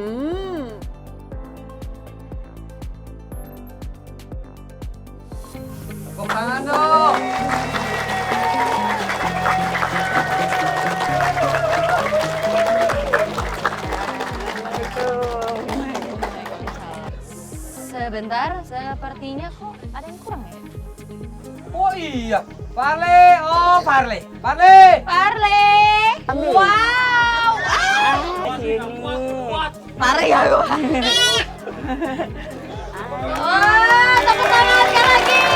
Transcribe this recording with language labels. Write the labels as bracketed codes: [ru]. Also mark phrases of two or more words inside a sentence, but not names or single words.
[id] Tepuk tangan dong. Sebentar, sepertinya kok ada yang kurang ya? Oh iya, Parle. Oh, Parle. Parle. Parle. Wow. Parle ya gua. Wah, tepuk tangan sekali lagi.